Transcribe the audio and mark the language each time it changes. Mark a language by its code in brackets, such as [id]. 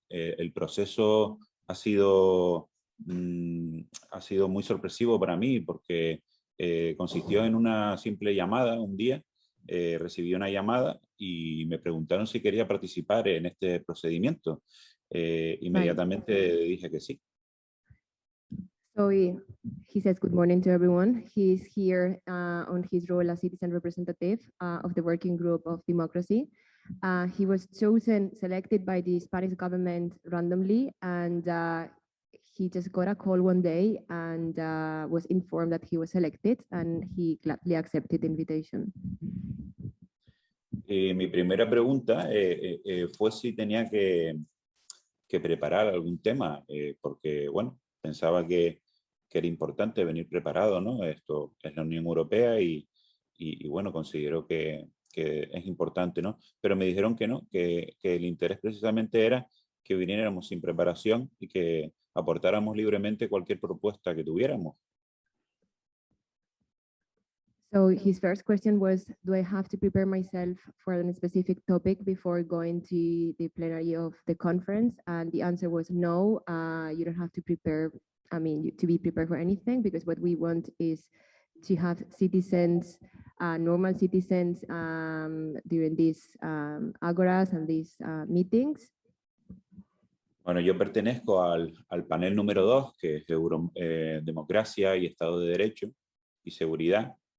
[es] El proceso ha sido muy sorpresivo para mí porque consistió en una simple llamada un día. Recibí una llamada y me preguntaron si quería participar en este procedimiento. Inmediatamente dije que sí. [en] So he says good morning to everyone. He's here on his role as citizen representative of the working group of democracy. He was selected by the Spanish government randomly, and he just got a call one day and was informed that he was selected, and he gladly accepted the invitation. [es] Mi primera pregunta fue si tenía que preparar algún tema, porque, bueno, pensaba que era importante venir preparado, ¿no? Esto es la Unión Europea y bueno, considero que es importante, ¿no? Pero me dijeron que no, que el interés precisamente era que viniéramos sin preparación y que aportáramos libremente cualquier propuesta que tuviéramos. [en] So his first question was, do I have to prepare myself for a specific topic before going to the plenary of the conference? And the answer was no, you don't have to prepare, to be prepared for anything, because what we want is to have citizens, normal citizens during these agoras and these meetings. [es] Bueno, yo pertenezco al panel número 2, que es Democracia y Estado de Derecho y Seguridad.